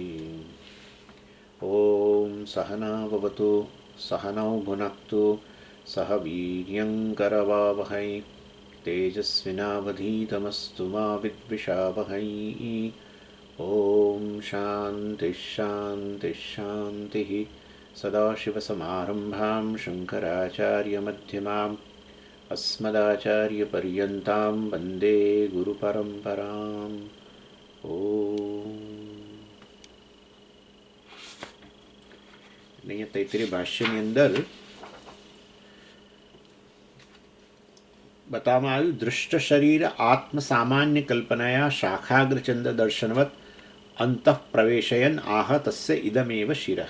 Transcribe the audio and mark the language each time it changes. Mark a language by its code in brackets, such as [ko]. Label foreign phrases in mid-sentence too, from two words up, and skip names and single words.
[sa] ॐ सहना भवतु सहनौ भुनक्तु सह वीर्यङ्करवावहै तेजस्विनावधीतमस्तु मा विद्विषावहै। ॐ शान्तिः शान्तिः शान्तिः। सदाशिवसमारम्भां शङ्कराचार्यमध्यमाम् अस्मदाचार्यपर्यन्तां वन्दे गुरुपरम्पराम्। [gu] અહીંયા તૈત્રીય ભાષ્યની અંદર બતાવવામાં આવ્યું, [sa] दृष्ट शरीर आत्म सामान्य कल्पनाया शाखाग्रचन्द्र दर्शनवत् अन्तः प्रवेशयन् आह तस्य इदमेव शिरः.